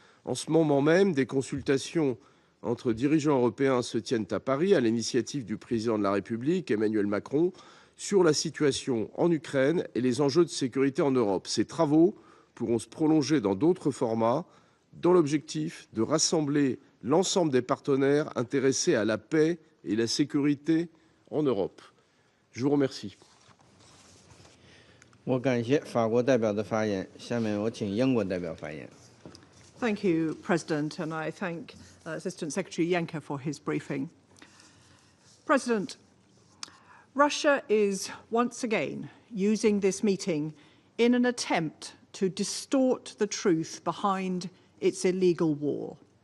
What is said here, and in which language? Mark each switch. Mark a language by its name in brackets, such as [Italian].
[French] En ce moment même, des consultations entre dirigeants européens se tiennent à Paris à l'initiative du président de la République, Emmanuel Macron, sur la situation en Ukraine et les enjeux de sécurité en Europe. Ces travaux pourront se prolonger dans d'autres formats, dans l'objectif de rassembler l'ensemble des partenaires intéressés à la paix et la sécurité en Europe. Je vous remercie. [Chinese] 我感谢法国代表的发言，下面我请英国代表发言。 [English] Thank you, President, and I thank Assistant Secretary Yenka for his briefing. President, Russia is once again using this meeting in an attempt to distort the truth behind its illegal war.